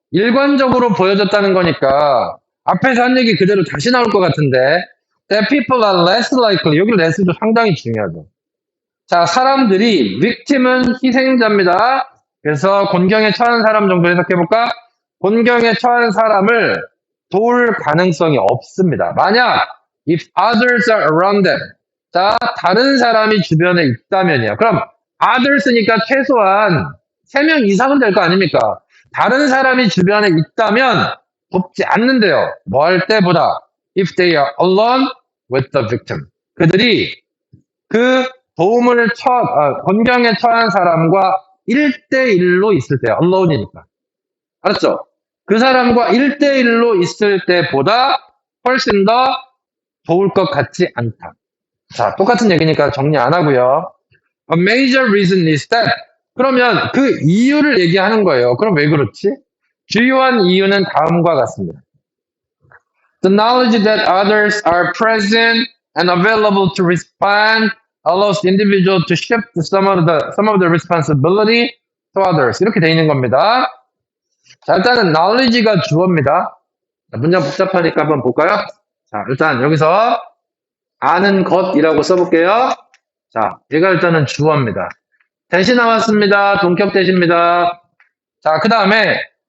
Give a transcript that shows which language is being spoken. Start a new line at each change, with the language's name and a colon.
Korean: 일관적으로 보여줬다는 거니까 앞에서 한 얘기 그대로 다시 나올 것 같은데
English: that people are less likely.
Korean: 여기 less도 상당히 중요하죠. 자, 사람들이 victim은 희생자입니다. 그래서 곤경에 처한 사람 정도 해석해볼까? 곤경에 처한 사람을 도울 가능성이 없습니다. 만약
English: if others are around them.
Korean: 자, 다른 사람이 주변에 있다면이야. 그럼 others니까 최소한 3명 이상은 될 거 아닙니까? 다른 사람이 주변에 있다면 돕지 않는데요. 뭐 할 때보다
English: if they are alone with the victim.
Korean: 그들이 그 도움을 곤경에 처한 사람과 1대1로 있을 때, alone이니까. 알았죠? 그 사람과 1대1로 있을 때보다 훨씬 더 도울 것 같지 않다. 자, 똑같은 얘기니까 정리 안 하고요.
English: A major reason is that.
Korean: 그러면 그 이유를 얘기하는 거예요. 그럼 왜 그렇지? 주요한 이유는 다음과 같습니다.
English: The knowledge that others are present and available to respond allows the individual to shift some of the responsibility to others.
Korean: 이렇게 돼 있는 겁니다. 자, 일단은 knowledge가 주어입니다. 자, 문장 복잡하니까 한번 볼까요? 자, 일단 여기서 아는 것이라고 써볼게요. 자, 얘가 일단은 주어입니다. 대시 나왔습니다. 동격 대시입니다. 자, 그 다음에